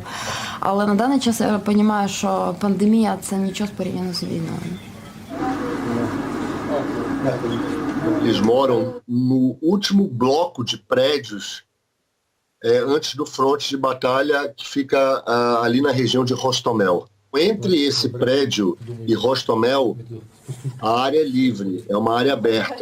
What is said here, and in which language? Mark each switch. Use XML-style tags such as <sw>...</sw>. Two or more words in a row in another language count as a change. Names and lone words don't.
<uk>Але на даний час я розумію, що пандемія – це нічого порівняно з війною.</uk> <pt>Eles moram no último bloco de prédios antes do fronte de batalha que fica ali na região de Hostomel. Entre esse prédio e Hostomel, a área é livre, é uma área aberta.</pt>